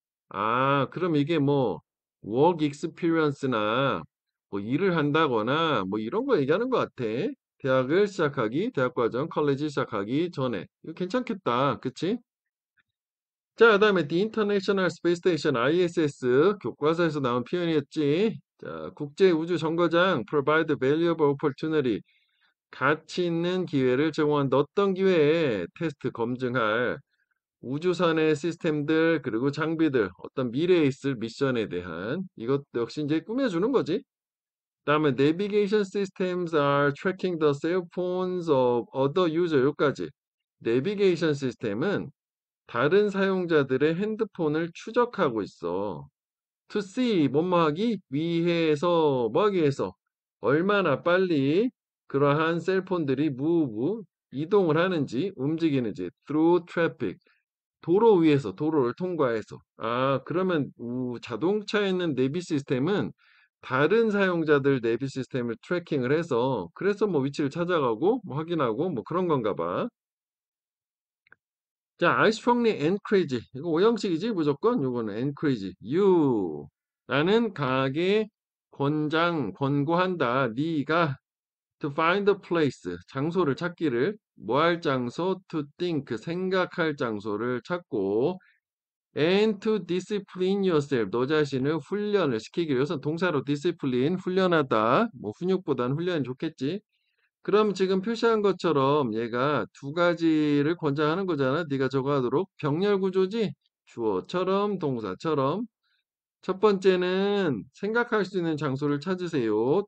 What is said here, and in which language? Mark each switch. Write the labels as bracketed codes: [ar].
[ko] 아, 그럼 이게 뭐, work experience나, 뭐, 일을 한다거나, 뭐, 이런 거 얘기하는 것 같아. 대학을 시작하기, 대학과정, 컬리지 시작하기 전에. 이거 괜찮겠다. 그치? 자, 그 다음에 [en] The International Space Station, [ko] ISS, 교과서에서 나온 표현이었지. 자, 국제우주정거장, [en] provide valuable opportunity. [ko] 가치 있는 기회를 제공한다. 어떤 기회에 테스트 검증할 우주선의 시스템들 그리고 장비들 어떤 미래에 있을 미션에 대한 이것 역시 이제 꾸며주는 거지. 그다음에 [en] navigation systems are tracking the cell phones of other user [ko] 여기까지. 내비게이션 시스템은 다른 사용자들의 핸드폰을 추적하고 있어. to see 뭐뭐 하기 위해서 뭐 하기 위해서 얼마나 빨리 그러한 셀폰들이 move 이동을 하는지 움직이는지 [en] through traffic [ko] 도로 위에서 도로를 통과해서 그러면 자동차에 있는 내비 시스템은 다른 사용자들 내비 시스템을 트래킹을 해서 그래서 뭐 위치를 찾아가고 뭐 확인하고 뭐 그런 건가 봐. 자, [en] I strongly encourage [ko] 이거 오형식이지 무조건 요거는 [en] encourage you [ko] 라는 강하게 권고한다. 네가 [en] to find a place [ko] 장소를 찾기를 뭐 할 장소 [en] to think [ko] 생각할 장소를 찾고 [en] and to discipline yourself. [ko] 너 자신을 훈련을 시키기 위해서 동사로 discipline, 훈련하다. 뭐 훈육보다는 훈련이 좋겠지. 그럼 지금 표시한 것처럼 얘가 두 가지를 권장하는 거잖아. 네가 저거 하도록. 병렬 구조지? 주어처럼 동사처럼. 첫 번째는 생각할 수 있는 장소를 찾으세요.